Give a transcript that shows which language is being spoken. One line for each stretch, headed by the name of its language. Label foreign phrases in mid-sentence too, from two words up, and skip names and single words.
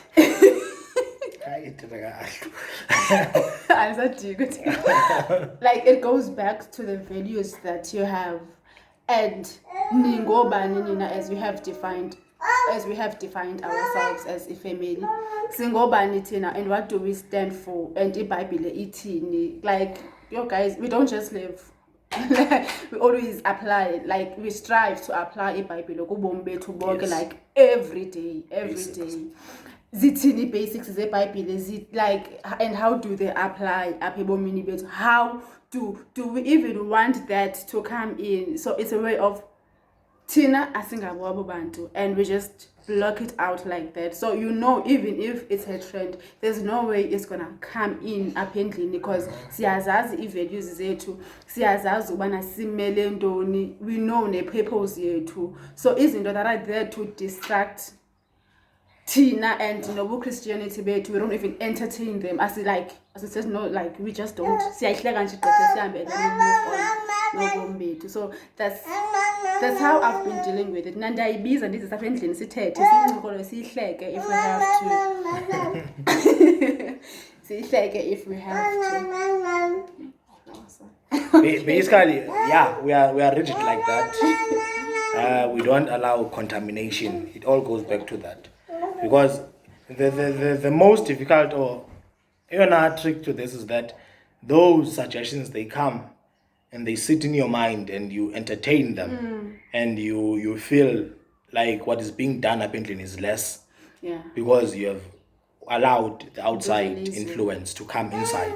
English: Like it goes back to the values that you have, and as we have defined ourselves as a family,
Xhosa: singobani tina,
English: and what do we stand for, and
Xhosa: iBhayibhile ithini.
English: Like, yo guys, we don't just live. We always apply, like we strive to apply
Xhosa: iBhayibhile kubomi bethu bonke,
English: like every day
Xhosa: zithini basics zeBhayibhile,
English: like, and how do they apply
Xhosa: apha ebomini bethu?
English: How do we even want that to come in? So it's a way of Tina
Xhosa: asingabo abo bantu,
English: and we just block it out like that. So even if it's a trend, there's no way it's gonna come in apparently, because
Xhosa: siyazazi i-values zethu, siyazazi ubana simele ntoni,
English: we know
Xhosa: ne-purpose yethu.
English: So izinto that are there to distract Tina and Christianity bethu, we don't even entertain them. As it says, no, like we just don't.
Xhosa: Siyayihleka nje gqithe sihambe
English: and then we move on
Xhosa: nobomi bethu.
English: So that's how I've been dealing with it.
Xhosa: Nandayibiza ndize apha endlini sithethe sincokole siyihleke
English: if we have to. Siyihleke if we have to. Basically, yeah, we are rigid like that. We don't allow contamination. It all goes back to that, because the most difficult or even trick to this is that those suggestions, they come and they sit in your mind and you entertain them, and you feel like what is being done apparently is less, because you have allowed the outside influence to come inside.